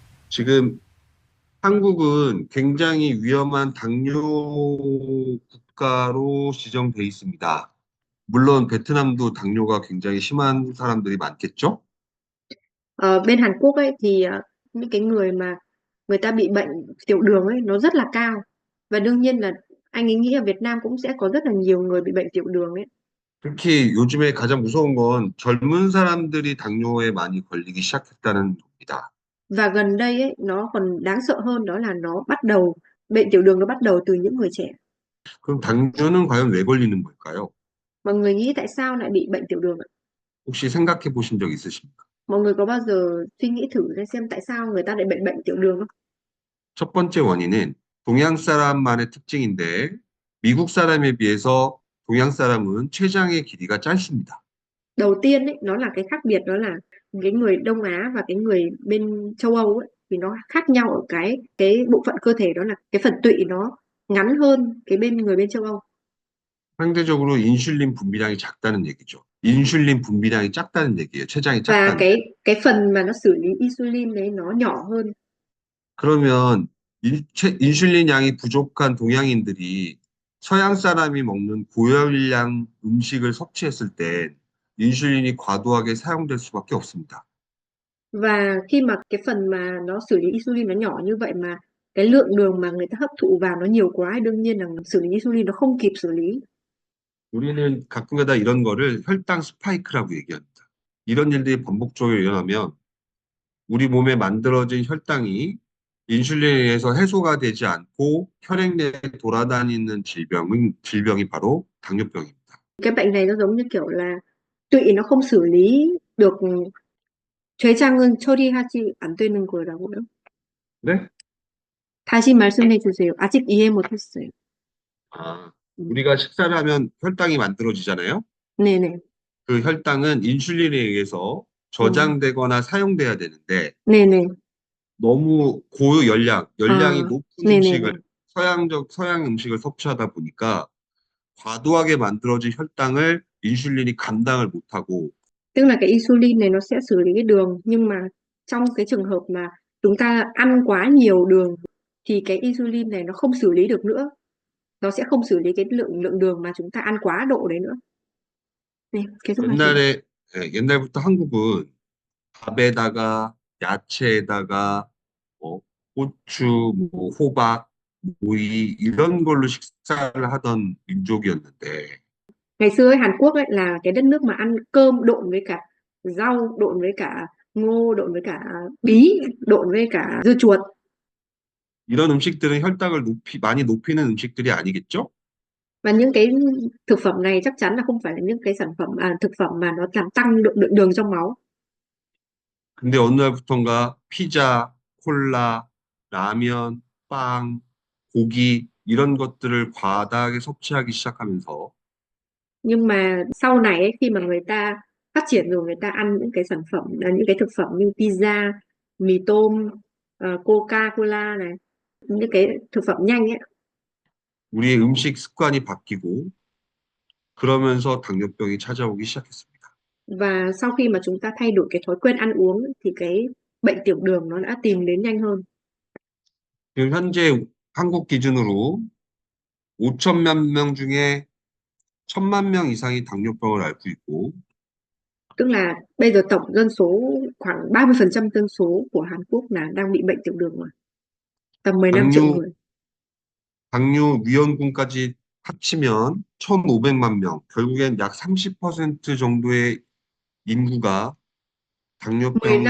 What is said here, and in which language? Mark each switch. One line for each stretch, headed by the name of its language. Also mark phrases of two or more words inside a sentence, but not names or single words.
Korean: 지금 한국은 굉장히 위험한 당뇨 국가로 지정돼 있습니다. 물론 베트남도 당뇨가 굉장히 심한 사람들이 많겠죠?
Vietnamese: Ở bên Hàn Quốc ấy thì những cái người mà người ta bị bệnh tiểu đường ấy nó rất là cao. Và đương nhiên là anh ấy nghĩ ở Việt Nam cũng sẽ có rất là nhiều người bị bệnh tiểu đường ấy.
Korean: 특히 요즘에 가장 무서운 건 젊은 사람들이 당뇨에 많이 걸리기 시작했다는 겁니다.
Vietnamese: Và gần đây ấy nó còn đáng sợ hơn, đó là nó bắt đầu bệnh tiểu đường nó bắt đầu từ những người trẻ.
Korean: 그럼 당뇨는 과연 왜 걸리는 걸까요?
Vietnamese: Mọi người nghĩ tại sao lại bị bệnh tiểu đường ạ?
Korean: 혹시 생각해 보신 적 있으십니까?
Vietnamese: Mọi người có bao giờ suy nghĩ thử ra xem tại sao người ta lại bệnh bệnh tiểu đường không?
Korean: 첫 번째 원인은 동양 사람만의 특징인데 미국 사람에 비해서 동양 사람은 췌장의 길이가 짧습니다.
Vietnamese: Đầu tiên ấy nó là cái khác biệt, đó là cái người Đông Á và cái người bên châu Âu ấy thì nó khác nhau ở cái bộ phận cơ thể, đó là cái phần tụy nó ngắn hơn cái bên người bên châu Âu.
Korean: 상대적으로 인슐린 분비량이 작다는 얘기죠. 인슐린 분비량이 작다는 얘기예요. 췌장이
Vietnamese: Và
Korean: 작다는.
Vietnamese: cái phần mà nó xử lý insulin đấy nó nhỏ hơn.
Korean: 그러면 인슐린 양이 부족한 동양인들이 서양 사람이 먹는 고열량 음식을 섭취했을 때 인슐린이 과도하게 사용될 수밖에 없습니다.
Vietnamese: Và khi mà cái phần mà nó xử lý insulin nó nhỏ như vậy mà cái lượng đường mà người ta hấp thụ vào nó nhiều quá, đương nhiên là xử lý insulin nó không kịp xử lý.
Korean: 우리는 가끔가다 이런 거를 혈당 스파이크라고 얘기합니다. 이런 일들이 반복적으로 일어나면 우리 몸에 만들어진 혈당이 인슐린에 의해서 해소가 되지 않고 혈액 내에 돌아다니는 질병이 바로 당뇨병입니다.
Vietnamese: Cái bệnh này nó giống như kiểu là tụy nó không xử lý được.
Korean: 췌장은 처리하지 안 되는 거라고요? 네? 다시 말씀해 주세요. 아직 이해 못했어요. 아, 음. 우리가 식사를 하면 혈당이 만들어지잖아요. 네네. 그 혈당은 인슐린에 의해서 음. 저장되거나 사용돼야 되는데 네네. 너무 열량이 아, 높은 음식을 네네네. 서양 음식을 섭취하다 보니까 과도하게 만들어진 혈당을 인슐린이 감당을 못하고
Vietnamese: Tức là cái insulin này nó sẽ xử lý cái đường, nhưng mà trong cái trường hợp mà chúng ta ăn quá nhiều đường thì cái insulin này nó không xử lý được nữa. Nó sẽ không xử lý cái lượng lượng đường mà chúng ta ăn quá độ đấy nữa.
Korean: 네, 계속 하세요. 옛날부터 한국은 밥에다가 야채에다가 뭐 고추, 뭐 호박, 오이 이런 걸로 식사를 하던 민족이었는데
Vietnamese: Ngày xưa ấy, Hàn Quốc ấy là cái đất nước mà ăn cơm độn với cả rau, độn với cả ngô, độn với cả bí, độn với cả dưa chuột.
Korean: 이런 음식들은 많이 높이는 음식들이 아니겠죠?
Vietnamese: Và những cái thực phẩm này chắc chắn là không phải là những cái sản phẩm thực phẩm mà nó làm tăng lượng đường trong máu.
Korean: 근데 어느 날부턴가 피자, 콜라, 라면, 빵, 고기 이런 것들을 과다하게 섭취하기 시작하면서
Vietnamese: Nhưng mà sau này ấy, khi mà người ta phát triển rồi, người ta ăn những cái sản phẩm những cái thực phẩm như pizza, mì tôm, Coca-Cola này, những cái thực phẩm nhanh ấy.
Korean: 우리의 음식 습관이 바뀌고 그러면서 당뇨병이 찾아오기 시작했습니다.
Vietnamese: Và sau khi mà chúng ta thay đổi cái thói quen ăn uống ấy, thì cái bệnh tiểu đường nó đã tìm đến nhanh hơn.
Korean: 지금 현재 한국 기준으로 5천만 명 중에 1,000만 명 이상이 당뇨병을 앓고 있고
Vietnamese: Tức là bây giờ tổng dân số khoảng 30% dân số của Hàn Quốc là đang bị bệnh tiểu đường rồi. Tầm 15 triệu
Korean: 당뇨,
Vietnamese: người.
Korean: 당뇨 위험군까지 합치면 1,500만 명, 결국엔 약 30% 정도의 인구가 당뇨병